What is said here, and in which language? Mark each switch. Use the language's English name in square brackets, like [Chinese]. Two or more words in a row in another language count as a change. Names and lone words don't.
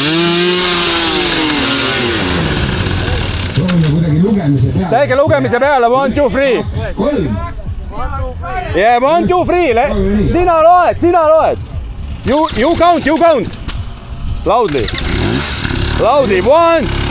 [Estonian] Proovime kuidagi lugemise peale. Tege lugemise peale, 1, 2, 3. 3. [English] Yeah, 1, 2, 3. [Estonian] Sina loed. [English] You count. Loudly. 1.